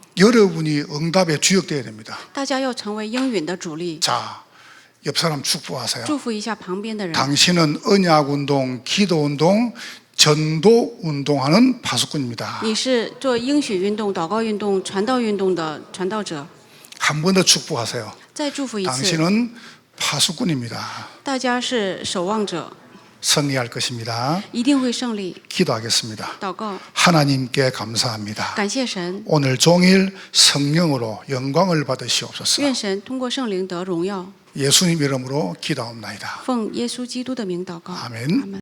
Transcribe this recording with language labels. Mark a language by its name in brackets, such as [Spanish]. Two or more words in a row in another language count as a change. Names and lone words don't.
[Korean] 여러분이 응답의 주역되어야 됩니다. [Chinese] 大家要成为应允的主力。 [Korean] 자, 옆 사람 축복하세요. [Chinese] 祝福一下旁边的人。 [Korean] 당신은 언약운동, 기도운동, 전도운동하는 파수꾼입니다. [Chinese] 你是做应许运动、祷告运动、传道运动的传道者。 [Korean] 한 번 더 축복하세요. [Chinese] 再祝福一次， [Korean] 당신은 파수꾼입니다. [Chinese] 大家是守望者， [Korean] 승리할 것입니다. [Chinese] 一定会胜利。 [Korean] 기도하겠습니다. [Chinese] 祷告， [Korean] 하나님께 감사합니다. [Chinese] 感谢神， [Korean] 오늘 종일 성령으로 영광을 받으시옵소서. [Chinese] 愿神通过圣灵得荣耀。 [Korean] 예수님 이름으로 기도합니다. [Chinese] 奉耶稣基督的名祷告， [Korean] 아멘. [Chinese] 阿门。